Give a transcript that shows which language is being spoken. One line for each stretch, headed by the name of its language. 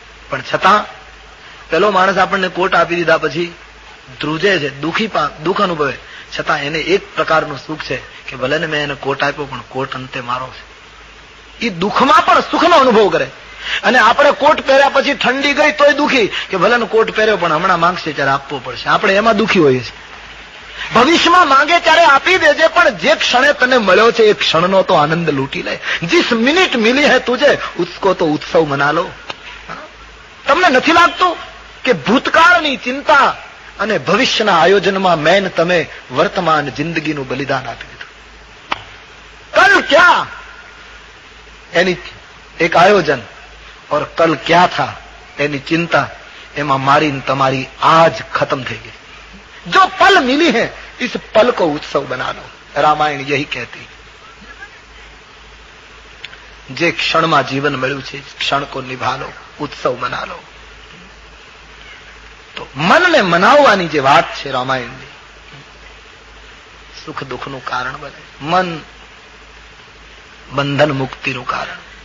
Gujarati: પણ છતાં પેલો માણસ આપણને કોટ આપી દીધા પછી ધ્રુજે છે, દુઃખ અનુભવે, છતાં એને એક પ્રકારનું સુખ છે કે ભલે ને મેં એને કોટ આપ્યો પણ કોટ અંતે મારો છે. એ દુઃખમાં પણ સુખનો અનુભવ કરે. અને આપણે કોટ પહેર્યા પછી ઠંડી ગઈ તોય દુઃખી કે ભલે ને કોટ પહેર્યો પણ હમણાં માંગશે ત્યારે આપવો પડશે. આપણે એમાં દુઃખી હોઈએ છીએ. ભવિષ્યમાં માંગે ત્યારે આપી દેજે, પણ જે ક્ષણે તને મળ્યો છે એ ક્ષણનો તો આનંદ લૂંટી લે.
Hindi: जिस મિનિટ મિલી है तुझे उसको तो उत्सव मना लो.
Gujarati: તમને નથી લાગતું કે ભૂતકાળની ચિંતા અને ભવિષ્યના આયોજનમાં મેન તમે વર્તમાન જિંદગીનું બલિદાન આપી દીધું?
Hindi: કલ ક્યા
Gujarati: એની એક આયોજન,
Hindi: और कल क्या था
Gujarati: એની ચિંતા, એમાં મારી તમારી આજ ખતમ થઈ ગઈ.
Hindi: जो पल मिली है इस पल को उत्सव बना लो. रामायण यही कहती.
Gujarati: જે ક્ષણમાં જીવન મળ્યું છે ક્ષણ
Hindi: को निभा लो, उत्सव बना लो.
Gujarati: તો મનને મનાવવાની જે વાત છે રામાયણની, સુખ દુઃખનું કારણ બને. મન બંધન મુક્તિનું કારણ.